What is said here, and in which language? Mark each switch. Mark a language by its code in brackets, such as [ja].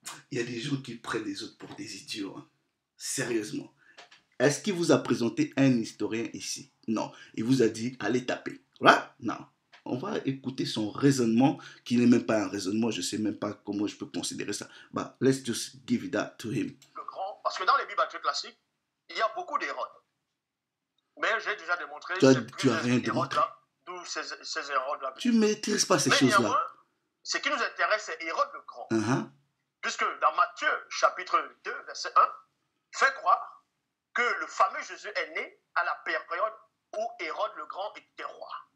[fr] Il y a des gens qui prennent les autres pour des idiots. Hein. Sérieusement. Est-ce qu'il vous a présenté un historien ici? Non. Il vous a dit, allez taper. Voilà? Non. On va écouter son raisonnement, qui n'est même pas un raisonnement. Je ne sais même pas comment je peux considérer ça. [en] But let's just give it that to him. [fr] Le grand, parce que dans les Bibles classiques, il y a beaucoup d'Hérodes. Mais j'ai déjà démontré... Tu as rien démontré. D'où ces Hérodes-là. Tu ne maîtrises pas ces choses-là. Ce qui nous intéresse, c'est Hérode le Grand. Puisque dans Matthieu, chapitre 2, verset 1, fait croire que le fameux Jésus est né à la période où Hérode le Grand était roi.